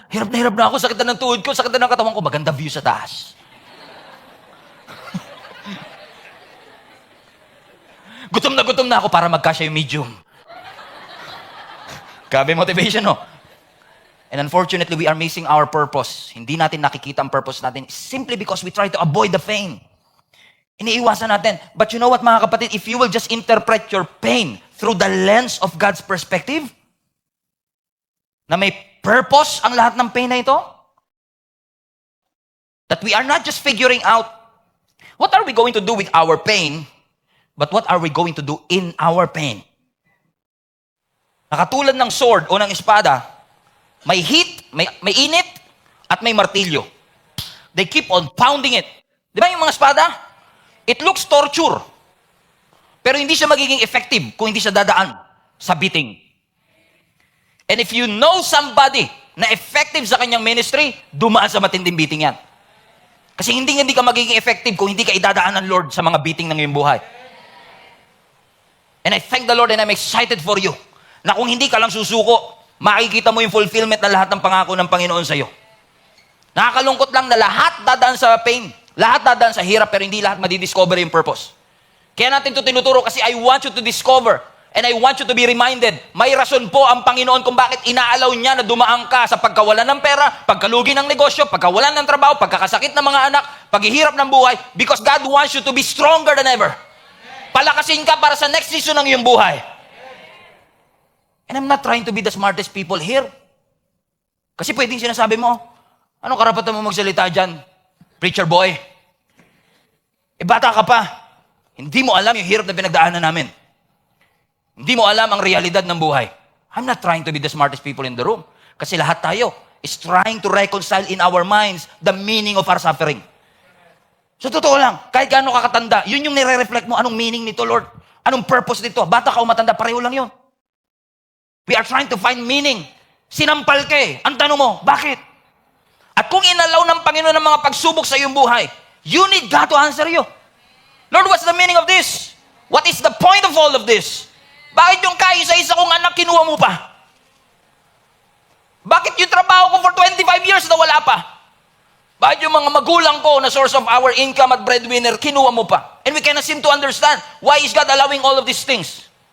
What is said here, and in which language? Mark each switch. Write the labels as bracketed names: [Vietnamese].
[Filipino] Hirap na ako, sakit na ng tuhod ko, sakit na ng katawan ko, maganda view sa taas. Gutom na ako para magkasya yung medium. Grabe motivation, no? [English] And unfortunately, we are missing our purpose. [Filipino] Hindi natin nakikita ang purpose natin [English] simply because we try to avoid the pain. [Filipino] Iniiwasan natin. [English] But you know what, [Filipino] mga kapatid? [English] If you will just interpret your pain through the lens of God's perspective, [Filipino] na may purpose ang lahat ng pain na ito, [English] that we are not just figuring out what are we going to do with our pain, but what are we going to do in our pain? [Filipino] Nakatulad ng sword o ng espada, may heat, may init, at may martilyo. [English] They keep on pounding it. [Filipino] Di ba yung mga espada? [English] It looks torture. [Filipino] Pero hindi siya magiging effective kung hindi siya dadaan sa beating. [English] And if you know somebody [Filipino] na effective sa kanyang ministry, dumaan sa matinding beating yan. Kasi hindi ka magiging effective kung hindi ka idadaan ng Lord sa mga beating ng iyong buhay. [English] And I thank the Lord and I'm excited for you [Filipino] na kung hindi ka lang susuko, makikita mo yung fulfillment na lahat ng pangako ng Panginoon sa iyo. Nakakalungkot lang na lahat dadaan sa pain, lahat dadaan sa hirap, pero hindi lahat madidiscover yung purpose. Kaya natin ito tinuturo kasi [English] I want you to discover and I want you to be reminded, [Filipino] may rason po ang Panginoon kung bakit inaalaw niya na dumaan ka sa pagkawalan ng pera, pagkalugi ng negosyo, pagkawalan ng trabaho, pagkakasakit ng mga anak, paghihirap ng buhay, [English] because God wants you to be stronger than ever. [Filipino] Palakasin ka para sa next season ng iyong buhay. [English] And I'm not trying to be the smartest people here. [Filipino] Kasi pwedeng sinasabi mo, anong karapatan mo magsalita dyan? Preacher boy. Bata ka pa. Hindi mo alam yung hirap na pinagdaanan namin. Hindi mo alam ang realidad ng buhay. [English] I'm not trying to be the smartest people in the room. [Filipino] Kasi lahat tayo [English] is trying to reconcile in our minds the meaning of our suffering. [Filipino] So totoo lang, kahit gaano kakatanda, yun yung nire-reflect mo, anong meaning nito, Lord? Anong purpose nito? Bata ka o matanda, pareho lang yun. [English] We are trying to find meaning. [Filipino] Sinampal ka eh. Ang tanong mo, bakit? At kung inalaw ng Panginoon ng mga pagsubok sa iyong buhay, [English] you need God to answer you. Lord, what's the meaning of this? What is the point of all of this? [Filipino] Bakit yung kaisa-isa kong anak kinuha mo pa? Bakit yung trabaho ko for 25 years na wala pa? Bakit yung mga magulang ko na source of our income at breadwinner, kinuha mo pa? [English] And we cannot seem to understand why is God allowing all of these things.